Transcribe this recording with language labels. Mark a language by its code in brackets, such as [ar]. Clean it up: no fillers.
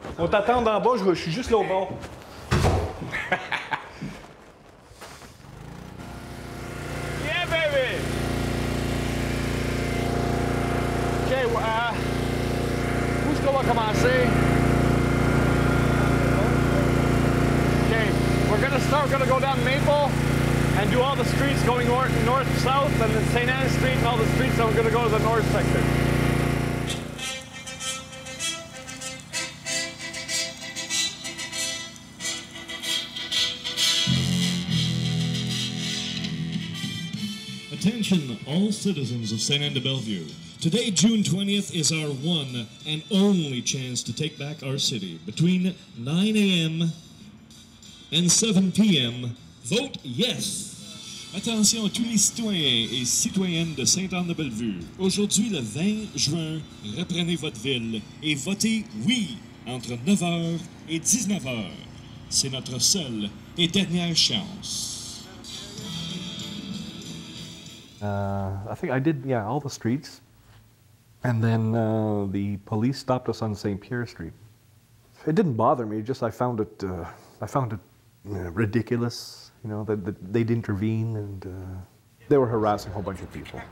[fr] On t'attend en bas, je suis juste là au bord. [en] Yeah, baby! [fr] OK, où est-ce qu'on va commencer? [en] We're gonna go down Maple and do all the streets going north, south, and then St. Anne Street and all the streets, and we're gonna go to the north sector. Attention, all citizens of Sainte-Anne-de-Bellevue. Today, June 20th, is our one and only chance to take back our city. Between 9 a.m. and 7 p.m., vote yes! [fr] Attention à tous les citoyens et citoyennes de Sainte-Anne-de-Bellevue. Aujourd'hui, le 20 juin, reprenez votre ville et votez oui entre 9h et 19h. C'est notre seule et dernière chance. [en] I think I did, yeah, all the streets. And then the police stopped us on St. Pierre Street. It didn't bother me, just I found it ridiculous, you know, that they'd intervene, and they were harassing a whole bunch of people.